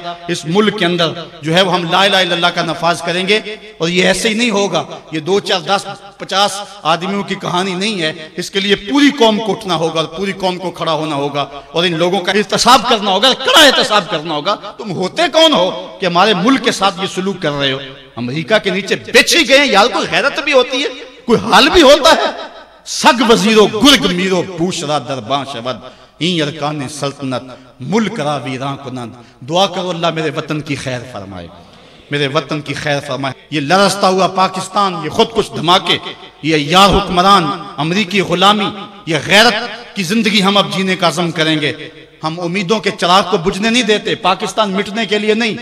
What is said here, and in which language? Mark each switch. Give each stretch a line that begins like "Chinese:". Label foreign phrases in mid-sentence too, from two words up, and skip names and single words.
Urdu: اس ملک کے اندر جو ہے وہ ہم
Arabic: لا الہ الا اللہ
Urdu: کا نفاذ کریں گے، اور یہ ایسے ہی نہیں ہوگا، یہ 2 4 10 50 آدمیوں کی کہانی نہیں ہے، اس کے لیے پوری قوم کو اٹھنا ہوگا، پوری قوم کو کھڑا ہونا ہوگا، اور ان لوگوں کا احتساب کرنا ہوگا، کڑا احتساب کرنا ہوگا۔ تم ہوتے کون ہو کہ ہمارے ملک کے ساتھ یہ سلوک کر رہے ہو؟ امریکہ کے نیچے بیچی گئے، یار کوئی غیرت بھی ہوتی ہے، کوئی حال بھی ہوتا ہے؟
Persian: سگ وزیرو گرگ میرو بوشرا درباں شود این ارکان سلطنت ملک را ویران کنند۔
Urdu: دعا کرو اللہ میرے وطن کی خیر فرمائے، میرے وطن کی خیر فرمائے۔ یہ لرزتا ہوا پاکستان، یہ خود کچھ دھماکے، یہ عیار حکمران، امریکی غلامی، یہ غیرت کی زندگی ہم اب جینے کا عزم کریں گے۔ ہم امیدوں کے چراغ کو بجھنے نہیں دیتے، پاکستان مٹنے کے لیے نہیں۔